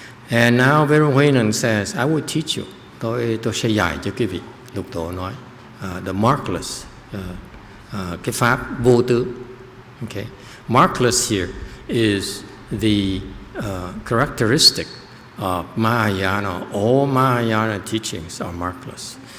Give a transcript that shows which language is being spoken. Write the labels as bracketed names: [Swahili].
[English] And now Venerable Huệ Năng says, I would teach you. [Vietnamese] Tôi sẽ dạy cho quý vị. Lục Tổ nói, [English] the markless, [Vietnamese] cái pháp vô tướng. [English] Okay, markless here is the characteristic of Mahayana. All Mahayana teachings are markless.